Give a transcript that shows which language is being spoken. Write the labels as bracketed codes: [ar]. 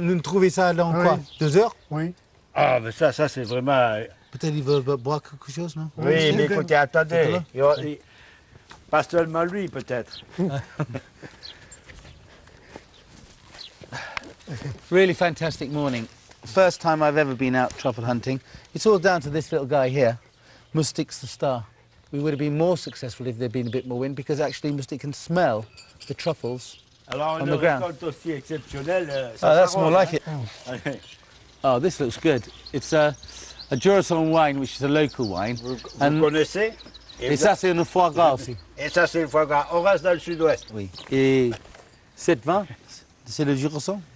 [fr] Nous trouver ça dans quoi? 2 heures? Oui. Ah, mais ça c'est vraiment... Peut-être ils veulent boire quelque chose, non? Oui, mais écoutez, attendez. Pas seulement lui, peut-être. [en] Really fantastic morning. First time I've ever been out truffle hunting. It's all down to this little guy here. Mustique's the star. We would have been more successful if there'd been a bit more wind, because actually Mustique can smell the truffles on the ground. [fr] Aussi exceptionnel, [en] oh, that's more like it. Oh. Oh, this looks good. It's a Jurassian wine, which is a local wine. [fr] Vous connaissez? Et ça, c'est une foie gras aussi. Et ça, c'est une foie gras. On reste dans le sud-ouest. Oui. Et cette vin, c'est le Jurassian.